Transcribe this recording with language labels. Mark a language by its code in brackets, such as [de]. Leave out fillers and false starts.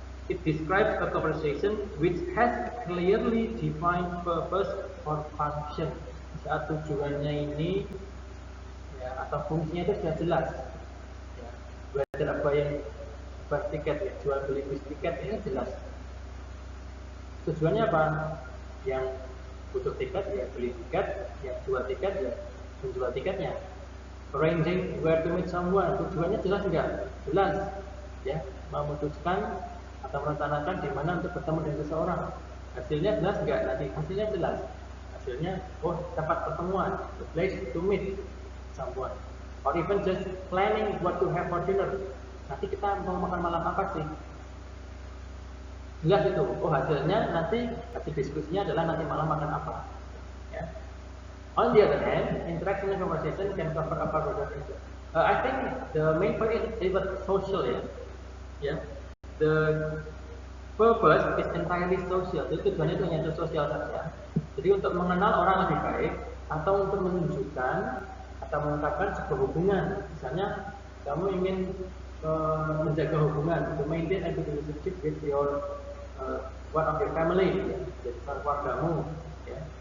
[en] It describes a conversation which has clearly defined purpose or function. [id] Saat tujuannya ini, ya, atau fungsinya itu sudah jelas. Ya. Whether apa yang bus tiket, ya, jual beli bus tiket ini jelas. Tujuannya apa? Yang butuh tiket ya beli tiket, yang jual tiket ya menjual tiketnya. [en] Arranging where to meet someone, [id] tujuannya jelas enggak? Jelas. ya, memutuskan atau merencanakan di mana untuk bertemu dengan seseorang. Hasilnya jelas nggak nanti? Hasilnya jelas. Hasilnya, oh, tempat pertemuan, [en] the place to meet someone, or even just planning what to have for dinner. [id] Nanti kita mau makan malam apa sih? Jelas itu. Oh, hasilnya nanti hasil diskusinya adalah nanti malam makan apa. Ya. [en] On the other hand, interaction and conversation can cover a broader issue. I think the main point is even social, ya. Yeah. The purpose is entirely social. [id] Jadi tujuannya itu hanya sosial saja. Jadi untuk mengenal orang lebih baik atau untuk menunjukkan atau mengungkapkan sebuah hubungan. Misalnya kamu ingin menjaga hubungan, [en] to maintain a good relationship with your one of your family, ya, [id] jadi keluargamu, [en] ya.